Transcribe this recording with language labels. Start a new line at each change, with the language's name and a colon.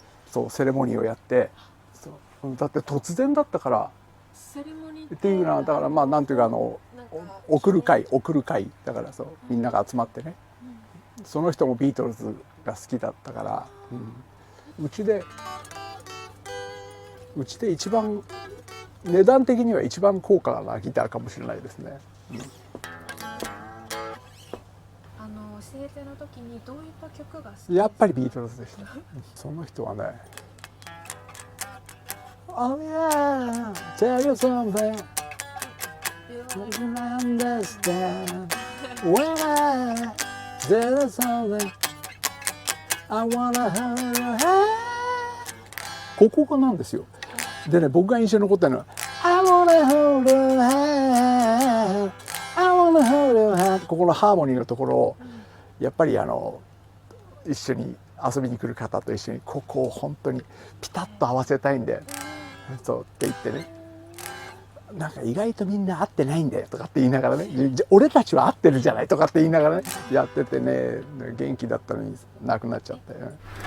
Japanese: そうセレモニーをやって、だって突然だったからっていうのは、だからなんていうか送る会だから、そうみんなが集まってね、その人もビートルズが好きだったから、うちで一番値段的には一番高価なギターかもしれないですね。生徒の時にどういった曲が好き？やっぱりビートルズでした。その人はね、
English: Oh yeah, tell you something, you can understand when I tell you something, I wanna hold your hand。
Japanese: ここがなんですよ。でね、僕が印象に残ってるのは
English: I wanna hold your hand, I wanna hold your hand。
Japanese: ここのハーモニーのところをやっぱり一緒に遊びに来る方と一緒にここを本当にピタッと合わせたいんで、そうって言ってね、なんか意外とみんな合ってないんだよとかって言いながらね、俺たちは合ってるじゃないとかって言いながらねやっててね、元気だったのに亡くなっちゃったよね。